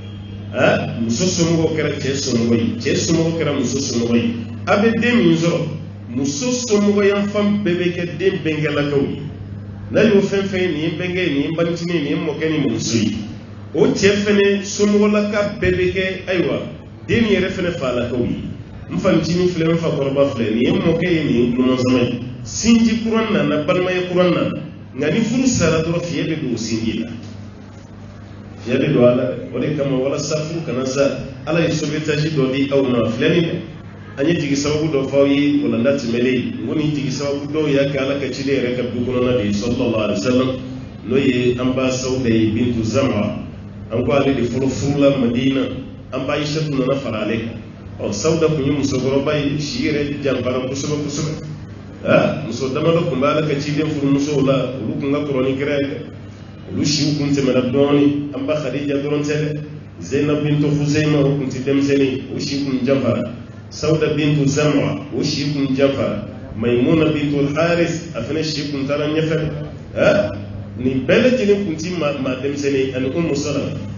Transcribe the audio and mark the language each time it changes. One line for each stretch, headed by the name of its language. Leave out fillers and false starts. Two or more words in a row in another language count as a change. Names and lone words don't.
Bambara: muso somɔgɔw kɛra cɛ somɔgɔ ye cɛ somɔgɔw kɛra muso somɔgɔ ye a bɛ den min sɔrɔ muso somɔgɔ yanfan bɛɛ bɛ kɛ den bɛnkɛlakaw ye n'a y'o fɛn fɛn ye nin ye bɛnkɛ ye nin ye banicinin ye nin ye mɔkɛ ni mɔmuso ye o cɛ fɛnɛ somɔgɔlaka bɛɛ bɛ kɛ ayiwa den yɛrɛ fɛnɛ falakaw ye n fanicinin filɛ n fakɔrɔba filɛ nin ye mɔkɛ ye nin ye tulomazama ye sinji kuran nana balimaya kuran nana nka ni furu sara dɔrɔn fiɲɛ bɛ don o sinji la fiɲɛ bɛ don a la o de kama walasa furu kana sa ala ye sobetaji dɔ di aw ma filɛ nin dɛ an ye jigi sababu dɔ fɔ aw ye walanda tɛmɛlen n ko nin jigi sababu dɔw y'a kɛ ala ka ciden yɛrɛ ka du kɔnɔna de ye
Arabic: صلى الله عليه وسلم
Bambara: n'o ye an ba Sawuda ye bintu Zam'a an ko ale de fɔlɔ furula Madina an ba Aishatu nana fara ale kan Sawuda kun ye musokɔrɔba ye si yɛrɛ janfara kosɛbɛ kosɛbɛ muso damadɔ kun bɛ ala ka ciden furumusow la olu kun ka kɔrɔ ni kira ye dɛ olu siw kun tɛmɛna dɔɔnin an ba Khadija dɔrɔn tɛ dɛ Zainab bintu Khuzaima o kun tɛ denmisɛnnin o si kun janfara Sawuda bintu Zam'a o si kun janfara Maimuna bintu Al-Haris a fana si kun taara ɲɛfɛ nin bɛɛ lajɛlen kun ti maa denmisɛnnin ani Ummu Salama